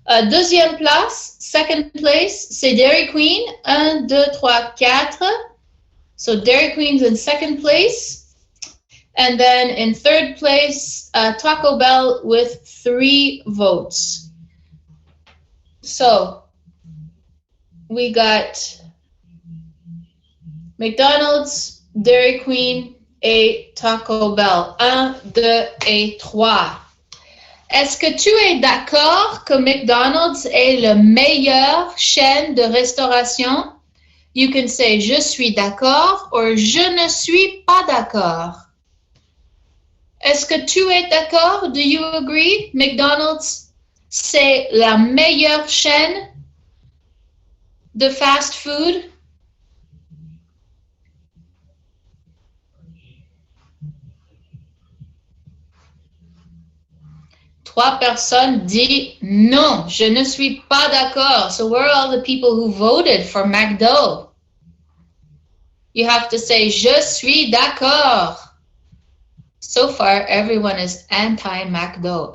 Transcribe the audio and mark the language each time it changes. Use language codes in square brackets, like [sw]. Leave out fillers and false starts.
[fr] Deuxième place, [en] second place, [fr] c'est Dairy Queen. [en] 1, 2, 3, 4. So Dairy Queen's in second place. And then in third place, Taco Bell with 3 votes. So we got McDonald's, Dairy Queen et Taco Bell. [fr] 1, 2 et 3. Est-ce que tu es d'accord que McDonald's est la meilleure chaîne de restauration? [en] You can say [fr] je suis d'accord [en] or [fr] je ne suis pas d'accord. Est-ce que tu es d'accord? [en] Do you agree? [fr] McDonald's, c'est la meilleure chaîne de fast food? Trois personnes disent non, je ne suis pas d'accord. [en] So where are all the people who voted for McDo? You have to say [fr] je suis d'accord. [en] So far, everyone is anti-McDo.